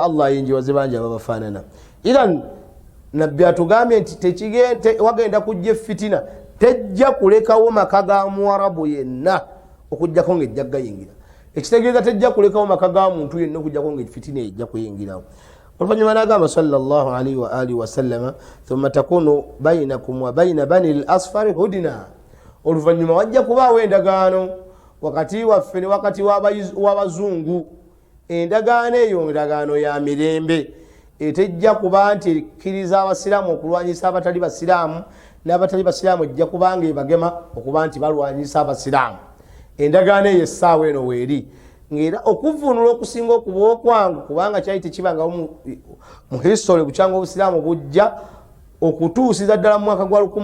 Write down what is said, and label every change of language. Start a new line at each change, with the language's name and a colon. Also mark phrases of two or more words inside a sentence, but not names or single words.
Ganda: Allah ayinjiwaze bangi ababafaanana iran nabbi atugambye nti wagenda kujja fitina tejja kulekawo maka ga muwarabu yenna okujjako nga ejja gayingira ekitegeeza tejja kulekawo maka ga muntu yenna okujjako nga fitina ejja kuyingirawo oluvanyuma n'agamba
Arabic: صلى الله عليه وعلى آله وسلم ثم تكون بينكم و بين بني الأصفر هدنة
Ganda: oluvanyuma wajja kubaawo endagaano wakati waffe ne wakati w'abazungu endagaano eyo endagaano ya mirembe etejja kuba nti ekkiriza abasiraamu okulwanyisa abatali basiraamu n'abatali basiraamu ejja kubanga ebagema okuba nti balwanyisa abasiraamu endagaano eyo essaawa eno weeri ng'era okuvvuunula okusinga okuba okwangu kubanga kyali tekibangawo mu history bukyanga obusiraamu bujja okutuusiza ddala mu mwaka gwa